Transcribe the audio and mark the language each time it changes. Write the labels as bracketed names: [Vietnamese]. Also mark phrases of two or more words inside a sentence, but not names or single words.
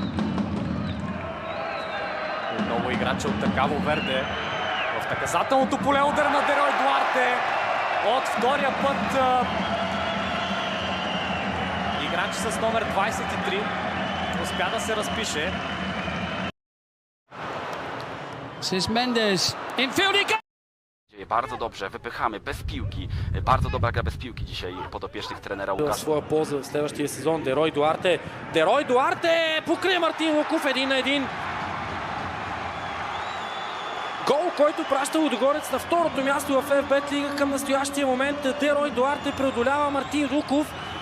[Bulgarian] Отново играча от Кабо Верде. В наказателното поле удар на Дерой Дуарте. От втория път играч с номер 23 успя да се разпише. [English] This Mendes. Infield. [Polish] Bardzo dobrze, wypychamy, bez piłki. Bardzo dobra gra bez piłki dzisiaj podopiecznych trenera [Bulgarian] В [Polish] Łukasza. [Bulgarian] своя полза в следващия сезон. Дерой Дуарте. Дерой Дуарте покрай Мартин Луков 1-1. Гол, който праща Лудогорец на второто място в ФБ лига към настоящия момент. Дерой Дуарте преодолява Мартин Луков.